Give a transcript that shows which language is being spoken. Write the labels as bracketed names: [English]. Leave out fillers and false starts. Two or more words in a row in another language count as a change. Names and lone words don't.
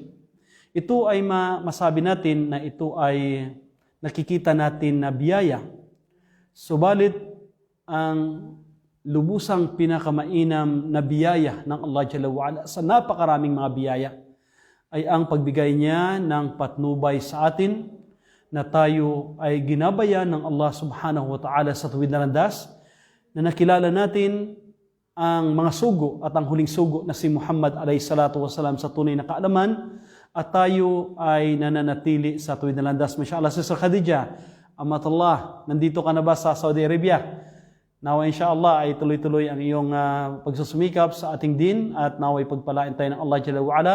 [Filipino] Ito ay masabi natin na ito ay nakikita natin na biyaya. Subalit, ang lubusang pinakamainam na biyaya ng Allah [Arabic] جل وعلا [Filipino] sa napakaraming mga biyaya ay ang pagbigay niya ng patnubay sa atin, na tayo ay ginabayan ng Allah [Arabic] سبحانه وتعالى [Filipino] sa tuwid na landas, na nakilala natin ang mga sugo at ang huling sugo na si Muhammad [Arabic] عليه الصلاة والسلام [Filipino] sa tunay na kaalaman, at tayo ay nananatili sa tuwid na landas. Mashallah, Sister Khadija, Amatullah, nandito ka na ba sa Saudi Arabia? Nawa inshallah ay tuloy-tuloy ang iyong pagsusumikap sa ating din, at naway pagpalain tayo ng Allah [Arabic] جل وعلا.